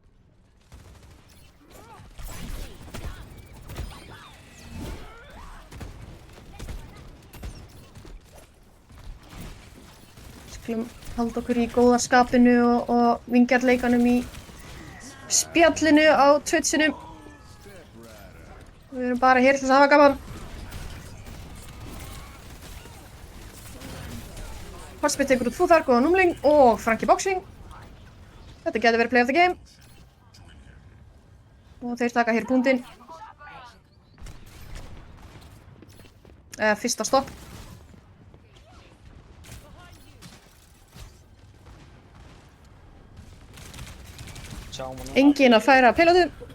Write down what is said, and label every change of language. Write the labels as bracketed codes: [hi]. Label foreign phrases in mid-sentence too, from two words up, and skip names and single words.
[is] Skulum halda okkur í góða skapinu og vingjarleikanum í spjallinu á Twitchinu. Við erum bara hér til þess að hafa gaman. Hospice tekur út Futhark og Númling og Frankie Boxing. Þetta getur verið [en] play of the game. [is] Og þeir taka hér púntinn. Fyrsta stopp. Enginn að færa payloadu.